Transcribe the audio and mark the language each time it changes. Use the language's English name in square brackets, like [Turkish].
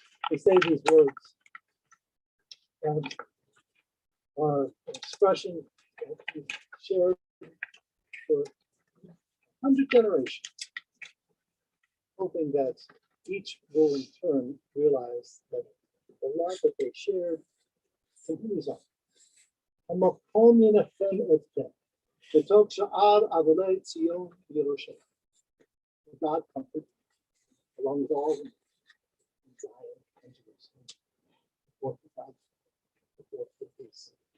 [English] They say these words and are an expression that we shared for 100 generations, hoping that each will in turn realize that the love that they shared continues on. [Hebrew] המקום ינחם אתכם, בתוך שאר אבלי ציון וירושלים. [English] God comfort along with all in Zion and Jerusalem. Before the peace.